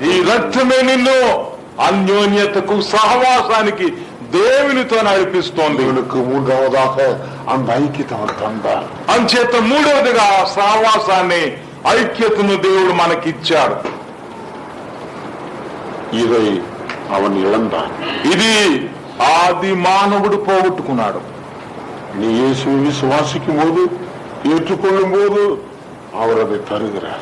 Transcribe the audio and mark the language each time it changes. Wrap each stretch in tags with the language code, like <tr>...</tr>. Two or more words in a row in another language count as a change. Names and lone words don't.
<te>ఈ రక్తమే నిన్ను అన్యోన్యతకు సహవాసానికి దేవునితో నడిపిస్తోంది.</te> <ta>இவனுக்கு மூன்றாவதாக அந்த ஐக்கியத்தை அவர் தந்தார்.</ta> <te>అంచేత మూడవదిగా సహవాసాన్ని, ఐక్యతను దేవుడు మనకిచ్చాడు.</te> <ta>இதை அவன் இழந்தான்.</ta> <te>ఇది ఆది మానవుడు పోగొట్టుకున్నాడు.</te> <ta>நீ இயேசுவை விசுவாசிக்கும் போது, ஏற்றுக்கொள்ளும் போது அவர் அதை தருகிறார்.</ta>